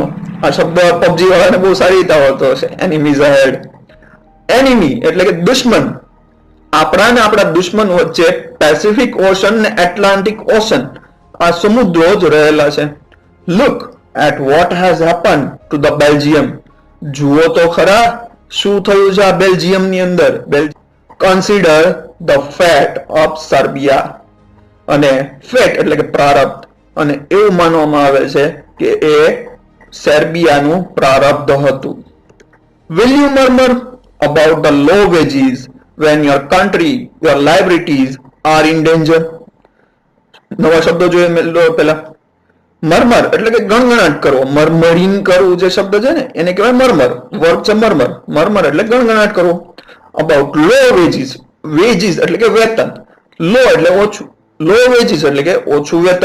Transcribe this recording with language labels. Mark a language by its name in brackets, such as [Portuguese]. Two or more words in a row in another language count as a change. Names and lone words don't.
[Gujarati] આ શબ્દ પબજી વાળાને બહુ સારી રીતે આવડતો હશે, [English] enemies ahead. [Gujarati] એનિમી એટલે કે દુશ્મન. આપણા ને આપણા દુશ્મન વચ્ચે પેસિફિક ઓશન ને એટલાન્ટિક ઓશન, આ સમુદ્રો જ રહેલા છે. [English] Look at what has happened to the Belgium. [Gujarati] જુઓ તો ખરા શું થયું છે આ બેલ્જિયમની અંદર. [English] Consider the fate of Serbia. [Gujarati] અને ફેટ એટલે કે પ્રારબ્ધ. અને એવું માનવામાં આવે છે કે એ સેર્બિયાનું પ્રારબ્ધ હતું. [English] Will you murmur about the low wages when your country, your liabilities are in danger? [Gujarati] નવા શબ્દો જોઈએ પહેલા. મરમર એટલે કે ગણગણાટ કરવો, મરમરીન કરવું જે શબ્દ છે ને એને કહેવાય મરમર. વર્બ છે મરમર. મરમર એટલે ગણગણાટ કરવો. [English] about low wages, [Gujarati] વેજીસ એટલે કે વેતન, લો એટલે ઓછું, [English] low wages [Gujarati] એટલે કે ઓછું વેતન.